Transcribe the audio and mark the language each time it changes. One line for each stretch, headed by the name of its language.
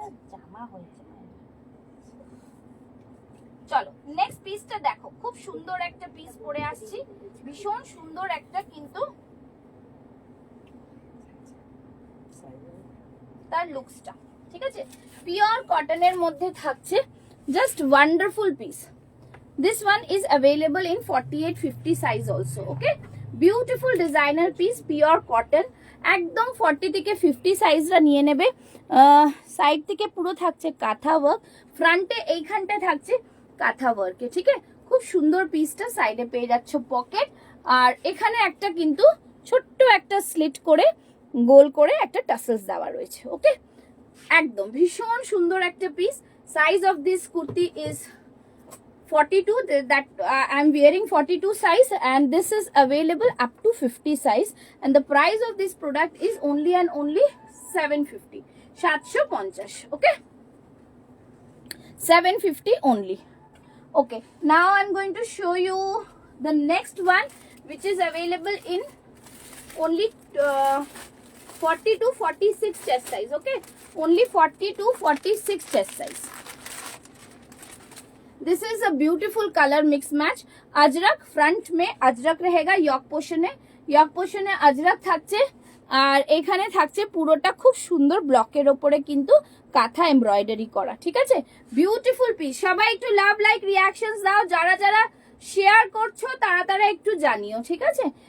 Bangla: জামা হয়েছে, চলো নেক্সট পিসটা দেখো, খুব সুন্দর একটা পিস পরে আসছি, ভীষণ সুন্দর একটা কিন্তু তার লুকসটা, ঠিক আছে? পিওর কটনের মধ্যে থাকছে,
English: Just wonderful piece. This one is available in 48-50 size also. Okay, beautiful designer piece, pure cotton,
Bangla: একদম 40 থেকে 50 সাইজরা নিয়ে নেবে। সাইড থেকে পুরো থাকছে কাঁথা ওয়ার্ক, ফ্রন্টে এইখানটা থাকছে কাঁথা ওয়ার্কে, ঠিক আছে? খুব সুন্দর পিসটা। সাইডে পেয়ে যাচ্ছ পকেট, আর এখানে একটা কিন্তু ছোট্ট একটা স্লিট করে গোল করে একটা টাসেলস দেওয়া রয়েছে। ওকে, একদম ভীষণ সুন্দর একটা piece.
English: Size of this kurti is 42, that I'm wearing 42 size, and this is available up to 50 size, and the price of this product is only and only 750, 750. Okay, 750 only. Okay, now I'm going to show you the next one, which is available in only 40 to 46 chest size. Okay, only 40 to 46 chest size. This is a beautiful colour mix match.
Hindi: Ajrak front में अजरक रहेगा, यक पोर्शने अजरक
Bangla: থাকছে, আর এখানে থাকছে পুরোটা খুব সুন্দর ব্লকের উপরে কিন্তু কাঁথা এমব্রয়ডারি করা, ঠিক আছে? Beautiful piece. সবাই একটু লাভ লাইক রিঅ্যাকশনস দাও, যারা যারা শেয়ার করছো তারা তারা একটু জানিও, ঠিক আছে?